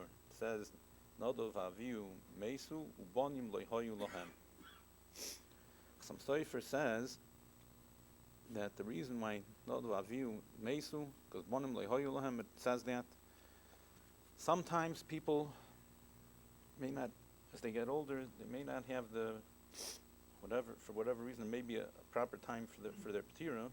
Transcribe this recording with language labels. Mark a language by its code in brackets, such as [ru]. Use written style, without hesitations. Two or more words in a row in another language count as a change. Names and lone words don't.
[en] It says, [he] "נדב אביהוא מתו ובנים לא היו להם." [en] Some sefer says that the reason why [he] נדב אביהוא מתו, [en] because [he] בנים לא היו להם, [en] it says that sometimes people may not, as they get older, they may not have the for whatever reason, there may be a proper time for their ptira.